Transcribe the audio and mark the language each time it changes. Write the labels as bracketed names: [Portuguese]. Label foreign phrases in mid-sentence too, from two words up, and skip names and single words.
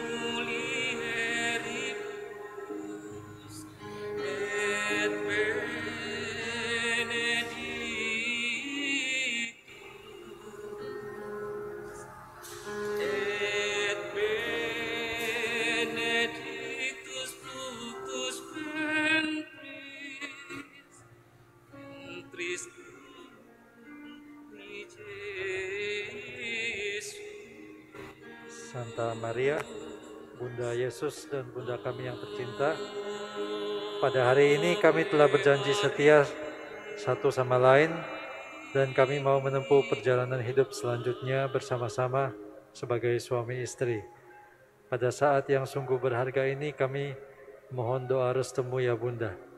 [Latin] mulieribus, et benedictus fructus ventris tui, Jesus. [Indonesian] Santa Maria, Bunda Yesus dan Bunda kami yang tercinta, pada hari ini kami telah berjanji setia satu sama lain dan kami mau menempuh perjalanan hidup selanjutnya bersama-sama sebagai suami istri. Pada saat yang sungguh berharga ini kami mohon doa restumu ya Bunda.